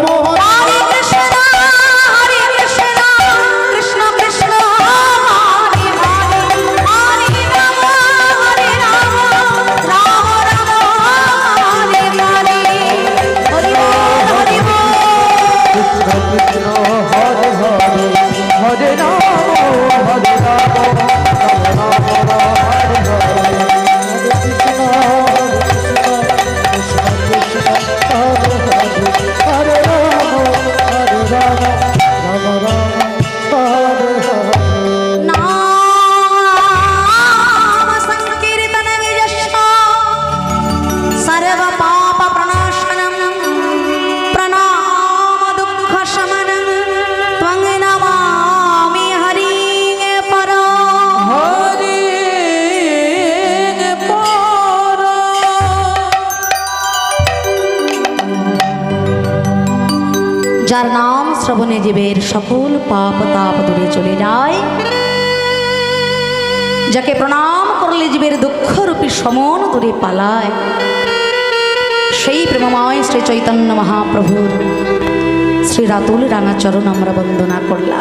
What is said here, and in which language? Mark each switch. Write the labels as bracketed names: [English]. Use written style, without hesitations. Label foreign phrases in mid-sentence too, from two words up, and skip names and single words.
[Bangla] হরে কৃষ্ণ কৃষ্ণ কৃষ্ণ হরে হরে হরে রাম রাম রাম হরে হরে। হরি বল হরি বল। কৃষ্ণ কৃষ্ণ হরে হরে হরে রাম হরে রাম রাম রাম হরে হরে হরে কৃষ্ণ কৃষ্ণ কৃষ্ণ হরে হরে হরে রাম রাম রাম হরে হরে। [Sanskrit] नाम संकीर्तन विजस्व सर्व पाप प्रणाशनम प्रणाम दुख शमनम त्वं नमामि हरि परा। [Bangla] হরি পর যার নাম শ্রবণে জীবের সকল পাপ তাপ দূরে চলে যায়, যাকে প্রণাম করলে জীবের দুঃখরূপী সমন দূরে পালায়, সেই প্রেমময় শ্রী চৈতন্য মহাপ্রভুর শ্রী রাতুল রাঙা চরণ আমরা বন্দনা করলাম।